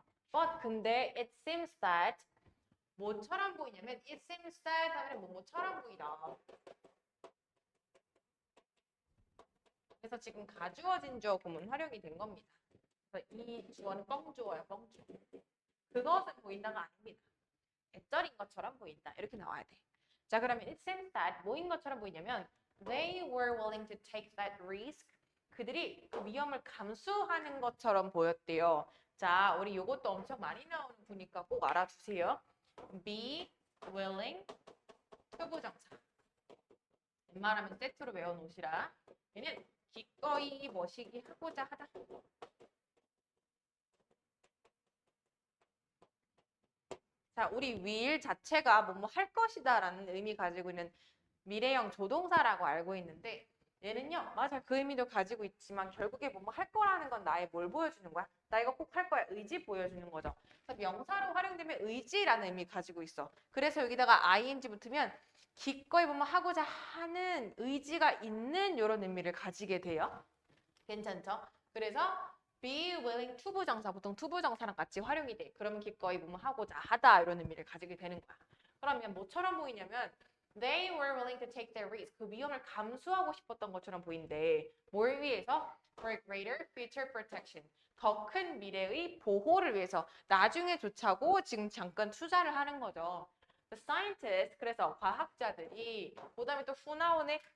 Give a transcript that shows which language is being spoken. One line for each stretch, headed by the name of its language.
English: But
Korean: 근데
English: it seems that
Korean: 뭐처럼 보이냐면
English: it seems that
Korean: 하면 뭐뭐처럼 보이다. 그래서 지금 가주어진 주어 구문 활용이 된 겁니다. 그래서 이 주어는 뻥주어야, 뻥주어. 그것은 보인다가 아닙니다. 애절인 것처럼 보인다. 이렇게 나와야 돼. 자, 그러면
English: it seems that
Korean: 뭐인 것처럼 보이냐면
English: they were willing to take that risk.
Korean: 그들이 그 위험을 감수하는 것처럼 보였대요. 자, 우리 요것도 엄청 많이 나오는 구니까 꼭 알아두세요.
English: be willing
Korean: 투부정사. 웬만하면 세트로 외워놓으시라. 얘는 기꺼이 뭐시기 하고자 하다. 자, 우리 will 자체가 뭐뭐 할 것이다 라는 의미 가지고 있는 미래형 조동사라고 알고 있는데 얘는요, 맞아 그 의미도 가지고 있지만 결국에 뭐뭐 할 거라는 건 나의 뭘 보여주는 거야? 나 이거 꼭 할 거야. 의지 보여주는 거죠. 그래서 명사로 활용되면 의지라는 의미 가지고 있어. 그래서 여기다가 ing 붙으면 기꺼이 뭐뭐 하고자 하는 의지가 있는 이런 의미를 가지게 돼요. 괜찮죠? 그래서
English: be willing
Korean: 투부정사, 보통 투부정사랑 같이 활용이 돼. 그러면 기꺼이 뭐뭐 하고자 하다 이런 의미를 가지게 되는 거야. 그러면 뭐처럼 보이냐면
English: they were willing to take their risk.
Korean: 그 위험을 감수하고 싶었던 것처럼 보이는데 뭘 위해서?
English: For greater future protection.
Korean: 더 큰 미래의 보호를 위해서 나중에 조차고 지금 잠깐 투자를 하는 거죠.
English: The scientists,
Korean: 그래서 과학자들이 그다음에 또 후 나오네.